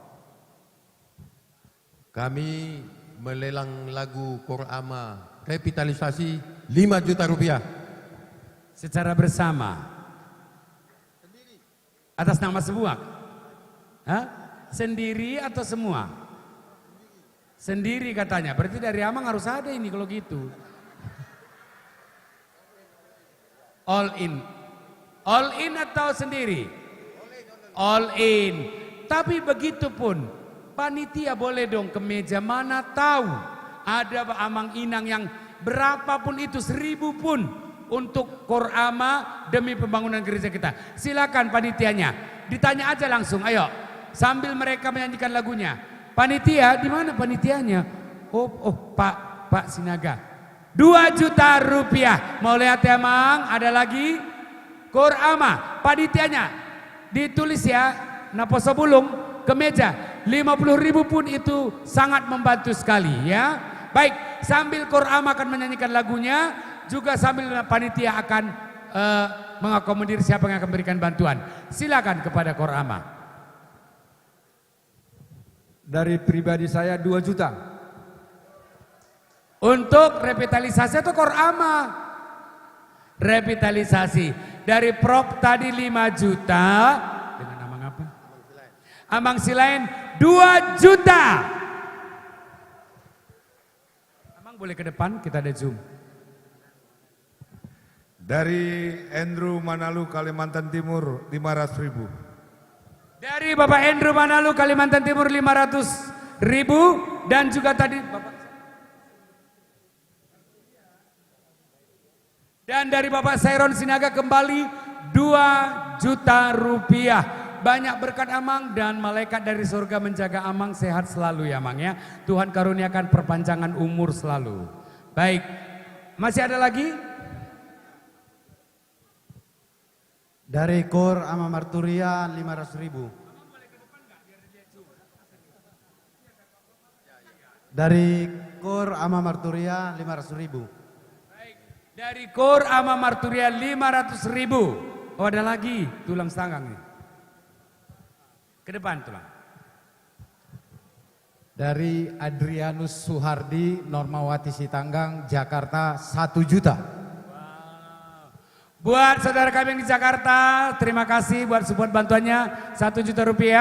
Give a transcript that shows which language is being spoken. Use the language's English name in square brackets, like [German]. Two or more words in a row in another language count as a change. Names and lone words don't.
[Indonesian] Kami melelang lagu Korama revitalisasi 5 juta rupiah. Secara bersama. Atas nama sebuah. Hah? Sendiri atau semua? Sendiri katanya. Berarti dari Amang harus ada ini kalau gitu. [English] All in. All in [Indonesian] atau sendiri? [English] All in. [Indonesian] Tapi begitu pun panitia boleh dong ke meja, mana tahu ada Pak Amang Inang yang berapapun itu, 1000 pun untuk Korama demi pembangunan gereja kita. Silakan panitianya, ditanya aja langsung, ayo sambil mereka menyanyikan lagunya. Panitia, di mana panitianya? Oh Pak Sinaga. 2 juta rupiah. Mau lihat ya Mang? Ada lagi? Korama, panitianya ditulis ya, naposo bulung ke meja. 50.000 pun itu sangat membantu sekali ya. Baik, sambil Korama akan menyanyikan lagunya, juga sambil panitia akan mengakomodir siapa yang akan memberikan bantuan. Silakan kepada Korama. Dari pribadi saya 2 juta. Untuk revitalisasi atau Korama? Revitalisasi. Dari Prof tadi 5 juta. Dengan Amang apa? Amang Silain 2 juta. Amang boleh ke depan, kita ada Zoom. Dari Andrew Manalu Kalimantan Timur 500.000. Dari Bapak Andrew Manalu Kalimantan Timur 500.000. Dan juga tadi Bapak. Dan dari Bapak Sairon Sinaga kembali 2 juta rupiah. Banyak berkat Amang dan malaikat dari surga menjaga Amang sehat selalu ya Amang ya. Tuhan karuniakan perpanjangan umur selalu. Baik, masih ada lagi? Dari Kor Ama Marturia 500.000. Dari Kor Ama Marturia 500.000. Dari Kor Ama Marturia 500.000. Oh ada lagi tulang sanggang nih. Ke depan tulang. Dari Adrianus Suhardi, Normawati Sitanggang, Jakarta 1 juta. Buat saudara kami yang di Jakarta, terima kasih buat support bantuannya 1 juta rupiah.